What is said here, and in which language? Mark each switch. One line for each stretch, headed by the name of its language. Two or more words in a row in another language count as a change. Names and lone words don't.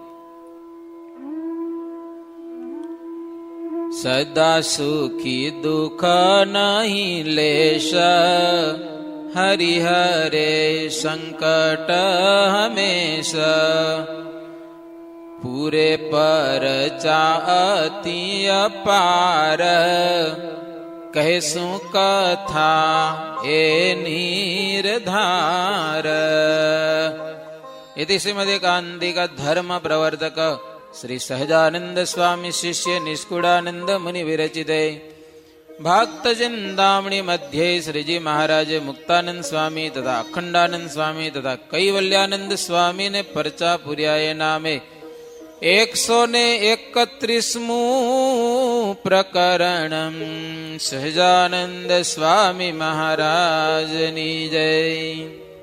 Gujarati: સદા સુખી દુઃખ નહીં લેશ, હરિહરે સંકટ હમેશ. પૂરે પર ચાતિ અપાર, કહેશું કથા એ નિર્ધાર.
Sanskrit: इति श्रीमदेकान्तिक धर्म प्रवर्तक श्री सहजानंद स्वामी शिष्य निष्कुड़ानंद मुनि विरचिते भक्त चिंतामणि मध्ये श्रीजी महाराज मुक्तानंद स्वामी तथा अखंडानंद स्वामी तथा कैवल्यानंद स्वामी
Gujarati: ને પરચા પુર્યાય નામે
Sanskrit: 131 प्रकरण सहजानंद स्वामी
Gujarati: મહારાજ ની જય.